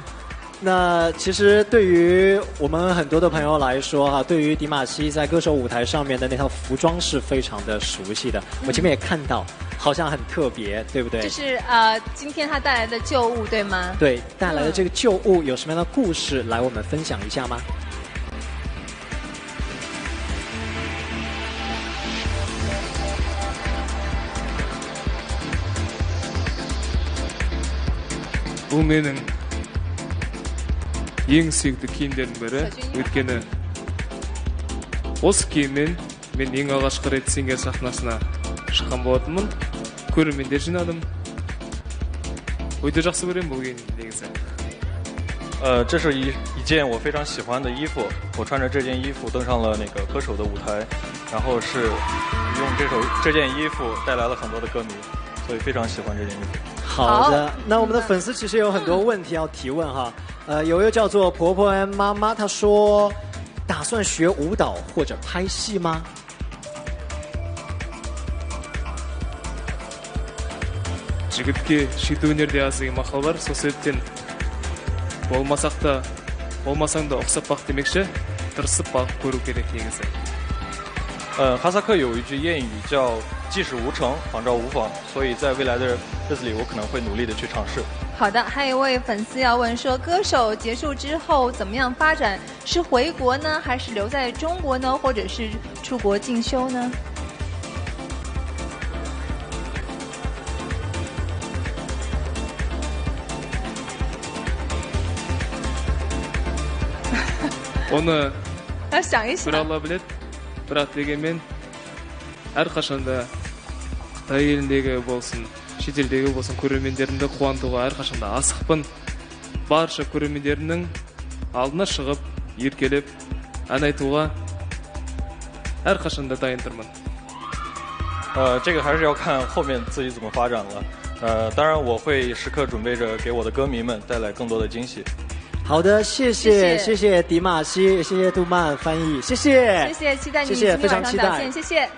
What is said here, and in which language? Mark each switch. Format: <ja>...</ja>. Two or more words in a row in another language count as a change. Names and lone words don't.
<zh>那其实对于我们很多的朋友来说对于迪玛希在歌手舞台上面的那套服装是非常的熟悉的。我前面也看到，好像很特别，对不对？就是今天他带来的旧物，对吗？对，带来的这个旧物有什么样的故事来我们分享一下吗？</zh> <kk>бұл менің ең сүйікті киімдердің бірі. Өйткені осы киіммен мен ең алғашқы рет сенгер сахнасына шыққан болатынмын. Көрермендер жинадым. Өте жақсы көремін бұл киімді негізі.</kk> <zh>这是一件我非常喜欢的衣服，我穿着这件衣服登上了那个歌手的舞台，然后是用这件衣服带来了很多的歌迷，所以非常喜欢这件衣服。好的，那我们的粉丝其实有很多问题要提问哈。有一个叫做婆婆 M 妈妈，她说打算学舞蹈或者拍戏吗？</zh> <kk>жігітке шиті өнерде аз деген мақал бар, сол себептен болмасаң да ұқсап бақ демекші, тырысып бағып көру керек негізі.</kk> <zh>哈萨克有一句谚语叫即使无成，仿照无妨，所以在未来的日子里，我可能会努力的去尝试。好的，还有一位粉丝要问说，歌手结束之后怎么样发展？是回国呢，还是留在中国呢，或者是出国进修呢？</zh> <kk>оны бір алла біледі, бірақ дегенмен әрқашанда Қытай еліндегі болсын, шетелдегі болсын көрермендерімді қуантуға әрқашанда асықпын. Барша көрермендерімнің алдына шығып, еркелеп, ән айтуға әрқашанда дайын тұрмын.</kk> <zh>这个还是要看后面自己怎么发展了。当然我会时刻准备着给我的歌迷们带来更多的惊喜。好的，谢谢迪玛希，谢谢杜曼翻译，谢谢，期待你今天晚上表现，谢谢。</zh>